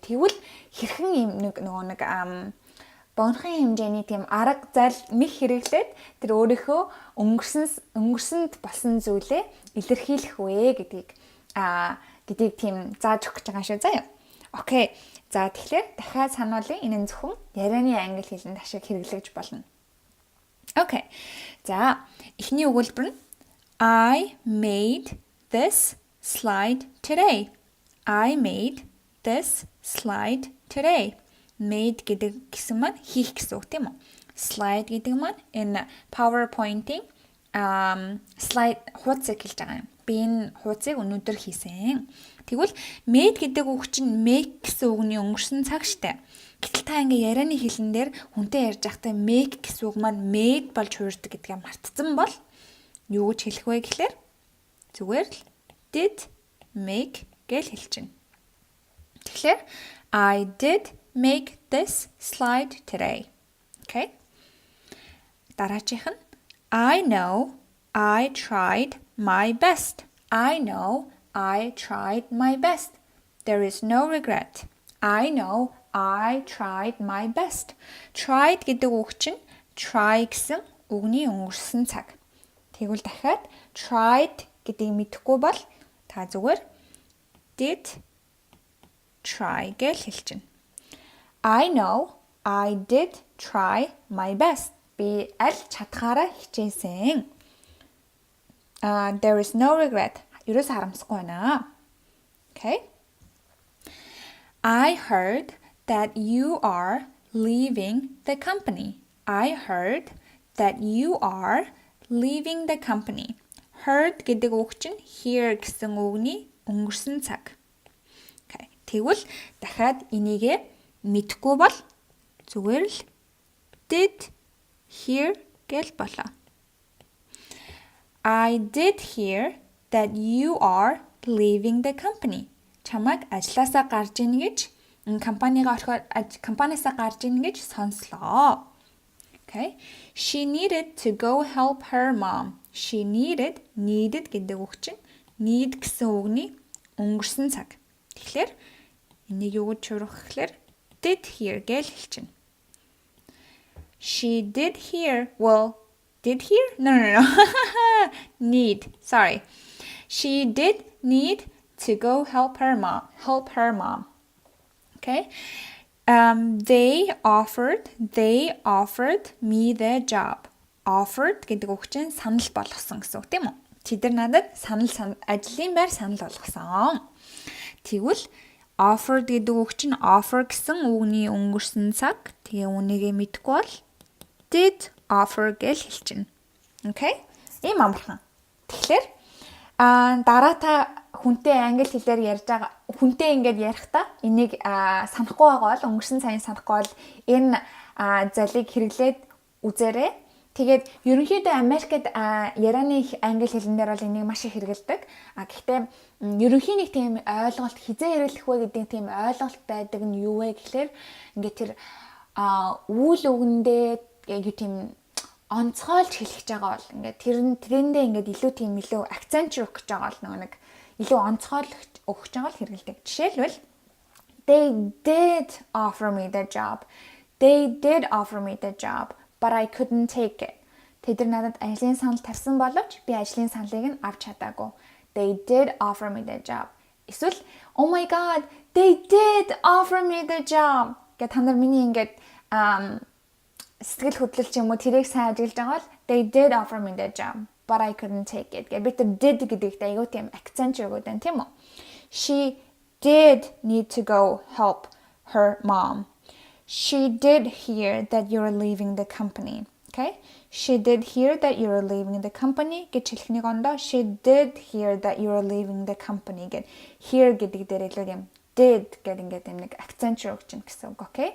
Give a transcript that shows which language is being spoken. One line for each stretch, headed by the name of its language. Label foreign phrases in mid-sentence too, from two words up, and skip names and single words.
Mongolian: Тэгвэл хэрхэн юм нэг богинохон хэмжээний тийм арга зал нэг хэрэглээд тэр өөрийнхөө өнгөрсөнд болсон зүйлээ илэрхийлэх вэ гэдгийг тийм зааж өгч байгаа шүү заяа. Окей. За тэгэхээр дахиад сануулъя. Энэ нь зөвхөн ярианы англи хэлэнд ашиг хэрэглэж болно. Окей. За эхний өгүүлбэр нь
English: I made this slide today. I made this slide today.
Mongolian: Made гэдэг гэсэн маань хийх гэсэн үг тийм үү? Slide гэдэг маань энэ PowerPoint-ийн slide хуудсыг хэлж байгаа юм. Би энэ хуудсыг өнөөдөр хийсэн. Тэгвэл made гэдэг үг чинь make гэсэн үгний өнгөрсөн цаг штэ. Гэтэл та ингээ ярианы хэлэн дээр хүнтэй ярьж байхдаа make гэсэн үг маань made болж хуурдаг гэдгээ мартсан бол юу гэж хэлэх вэ гэхээр зүгээр л
English: did make
Mongolian: гэж хэлж байна.
English: Тэгэхээр I did make this slide today. Okay?
Mongolian: Дараачих нь
English: I know I tried my best. I know I tried my best. There is no regret. I know I tried my best.
Mongolian: Tried гэдэг үг чинь try гэсэн үгний өнгөрсөн цаг. Тэгвэл дахиад tried гэдгийг мэдэхгүй бол та зүгээр
English: did try
Mongolian: гэж хэлж байна.
English: I know I did try my best.
Mongolian: Би аль чадхаараа хичээсэн.
English: There is no regret.
Mongolian: Ерөөс харамсахгүй байна.
English: Okay? I heard that you are leaving the company. I heard that you are leaving the company.
Mongolian: Heard гэдэг үг чинь hear гэсэн үгний өнгөрсөн цаг. Okay. Тэгвэл дахиад энийгээ мэдэхгүй бол зүгээр л
English: did hear
Mongolian: гэл болоо.
English: I did hear that you are leaving the company.
Mongolian: Чамайг ажлаасаа гарж ийн гэж компаниасаа гарж ийн гэж сонслоо.
English: Okay. She needed to go help her mom. She needed
Mongolian: гэдэг үг чинь need гэсэн үгний өнгөрсөн цаг. Тэгэхээр энийг юу гэж шуурах гэхээр
English: did hear
Mongolian: гэж хэлж байна.
English: She did hear. Well, did hear? No. Need. Sorry. She did need to go help her mom. Okay. They offered me the job.
Mongolian: Offered гэдэг үг чинь санал болгосон гэсэн үг тийм үү? Тэд надад ажлын байр санал болгосон. Тэгвэл offered гэдэг үг чинь offer гэсэн үгний өнгөрсөн цаг. Тэгээ үнийгээ мэдэхгүй бол
English: did offer
Mongolian: гэж хэлж байна. Okay? Ийм амархан. Тэгэхээр дараа та хүнтэй англи хэлээр ярьж байгаа хүнтэй ингээд ярихдаа энийг санахгүй байгаа бол өнгөрсөн цагийн санахгүй бол энэ залыг хэрэглээд үзээрэй. Тэгээд ерөнхийдөө Америкт ярианы англи хэлнээр бол энийг маш их хэрэгэлдэг. Гэхдээ ерөнхий нэг тийм ойлголт хизээ хэрэглэх вэ гэдэг тийм ойлголт байдаг нь юу вэ гэхээр ингээд тэр үйл үгэндээ яг тийм онцгойлж хэлэх гэж байгаа бол ингээд тэрэндээ ингээд илүү акцент өгөх гэж байгаа бол нэг илүү онцгойлох өгч байгаа л хэрэгэлдэг.
English: Жишээлбэл they did offer me the job. They did offer me the job, but I couldn't take it.
Mongolian: Тэд надад ажлын санал тавьсан боловч би ажлын саналыг нь авч чадаагүй.
English: They did offer me the job. Эсвэл oh my god, they did offer me the job.
Mongolian: Гэт та нар миний ингээд сэтгэл хөдлөл ч юм уу тэрийг сайн ажиглаж байгаа бол
English: they did offer me the job, but I couldn't take it.
Mongolian: Гэт би тэр did гэдэгт айгүй тийм акцент өгöd байна тийм үү?
English: She did need to go help her mom. She did hear that you're leaving the company. Okay? She did hear that you're leaving the company
Mongolian: гэж хэлэхнийг ондоо
English: she did hear that you're leaving the company
Mongolian: гэд hear гэдэг дээр илүү юм did гэдэг ингээд юм нэг акцент өгч гин гэсэн үг, окей.